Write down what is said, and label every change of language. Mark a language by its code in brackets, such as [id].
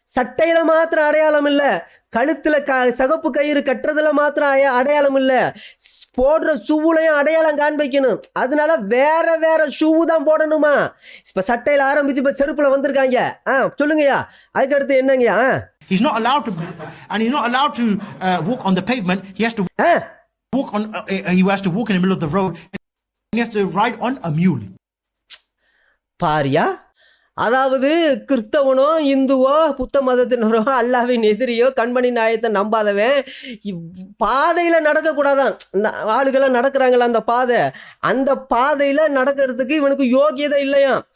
[ta] சட்டையில் மாத்திரம் அடையாளம் இல்லை, கழுத்தில் சகப்பு கயிறு கட்டுறதுல மாத்திரம் அடையாளம் இல்லை, போடுற ஷூவுலையும் அடையாளம் காண்பிக்கணும். அதனால வேற வேற ஷூ தான் போடணுமா. இப்போ சட்டையில் ஆரம்பிச்சு இப்போ செருப்பில் வந்திருக்காங்க. சொல்லுங்கய்யா, அதுக்கடுத்து என்னங்கய்யா. [en] He's not allowed to, and he's not allowed to walk on the pavement. He has to walk on. He has to walk in the middle of the road. And he has to ride on a mule. [ta] பாரியா, அதாவது கிறிஸ்தவனோ இந்துவோ புத்த மதத்தினரோ அல்லாவின் எதிரியோ கண்மணி நாயத்தை நம்பாதவன் பாதையில் நடக்கக்கூடாதான். இந்த ஆளுகள்லாம் நடக்கிறாங்களா அந்த பாதையில் நடக்கிறதுக்கு இவனுக்கு யோகியதை இல்லையா.